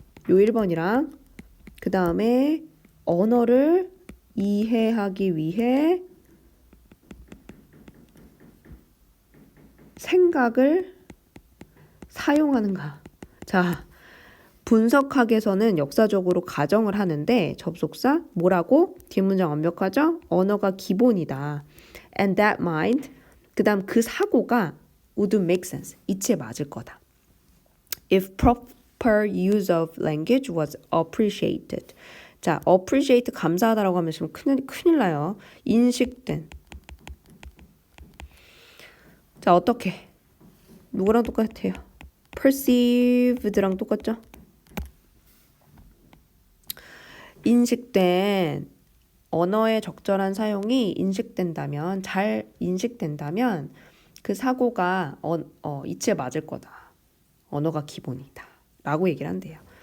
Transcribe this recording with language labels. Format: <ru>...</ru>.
<ko>요 1번이랑 그 다음에 언어를 이해하기 위해 생각을 사용하는가? 자, 분석학에서는 역사적으로 가정을 하는데 접속사 뭐라고? 뒷문장 완벽하죠? 언어가 기본이다.</ko> <en>And that mind</en> <ko>그 다음 그 사고가</ko> <en>would make sense.</en> <ko>이치에 맞을 거다.</ko> <en>If proper use of language was appreciated.</en> <ko>자,</ko> <en>appreciate</en> <ko>감사하다라고 하면 지금 큰일 나요. 인식된. 자, 어떻게? 누구랑 똑같아요? perceived랑 똑같죠? 인식된 언어의 적절한 사용이 인식된다면 잘 인식된다면 그 사고가 이치에 맞을 거다. 언어가 기본이다. 라고 얘기를 한대요.</ko>